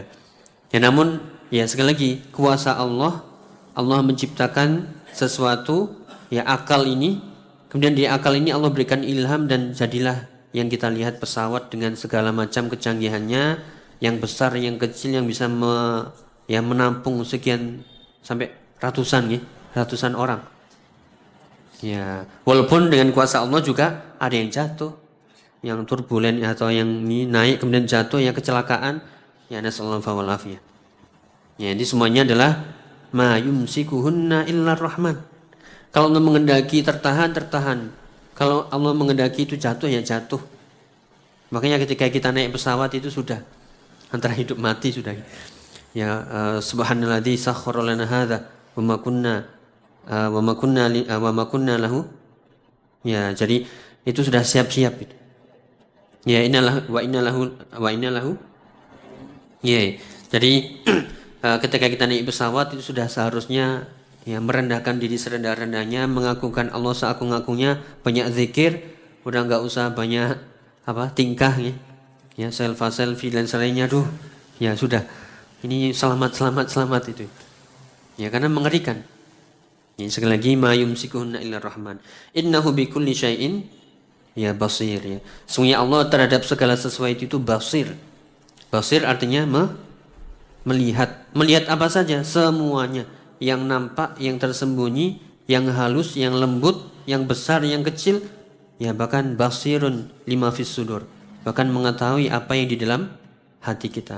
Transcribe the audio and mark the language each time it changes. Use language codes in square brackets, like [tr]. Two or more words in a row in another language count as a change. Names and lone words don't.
[id] Ya namun ya sekali lagi kuasa Allah, Allah menciptakan sesuatu ya akal ini, kemudian di akal ini Allah berikan ilham dan jadilah yang kita lihat pesawat dengan segala macam kecanggihannya, yang besar, yang kecil, yang bisa menampung sekian sampai ratusan orang. Ya, walaupun dengan kuasa Allah juga ada yang jatuh, yang turbulen atau yang naik kemudian jatuh, yang kecelakaan. [ar] Ya, نسأل الله والعافية. [id] Ya, ini semuanya adalah [ar] ما يمسكهن إلا الرحمن. [id] Kalau Allah mengendaki tertahan. Kalau Allah mengendaki itu jatuh ya jatuh. Makanya ketika kita naik pesawat itu sudah antara hidup mati sudah. Ya, [ar] سبحان الذي سخر لنا هذا وما كنا له. [id] Ya, jadi itu sudah siap-siap itu. Ya, innalahu. Ya, jadi ketika kita naik pesawat itu sudah seharusnya ya merendahkan diri serendah-rendahnya, mengagungkan Allah seagung-agungnya, banyak zikir, udah nggak usah banyak tingkah ya selfie dan selainnya. Ya sudah, ini selamat itu ya, karena mengerikan. Ya, sekali lagi, [ar] ما يمسكهن إلا الرحمن إنه بكل شيء ya basir. [id] Ya, sungguhnya Allah terhadap segala sesuatu itu basir. Basir artinya melihat apa saja, semuanya, yang nampak, yang tersembunyi, yang halus, yang lembut, yang besar, yang kecil, ya bahkan [ar] بصير لما في الصدور, [id] bahkan mengetahui apa yang di dalam hati kita.